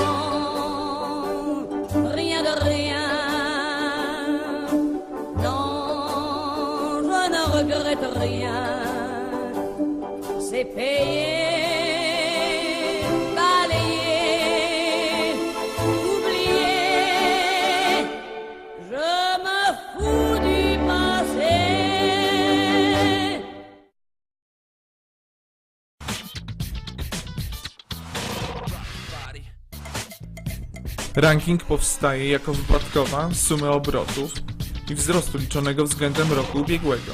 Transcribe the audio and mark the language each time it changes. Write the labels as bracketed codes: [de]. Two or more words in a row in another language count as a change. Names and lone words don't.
[fr] Non, rien de rien. Non, je ne regrette rien. C'est payé, balayé, oublié. Je me fous du passé. [pl] Ranking powstaje jako wypadkowa sumy obrotów i wzrostu liczonego względem roku ubiegłego.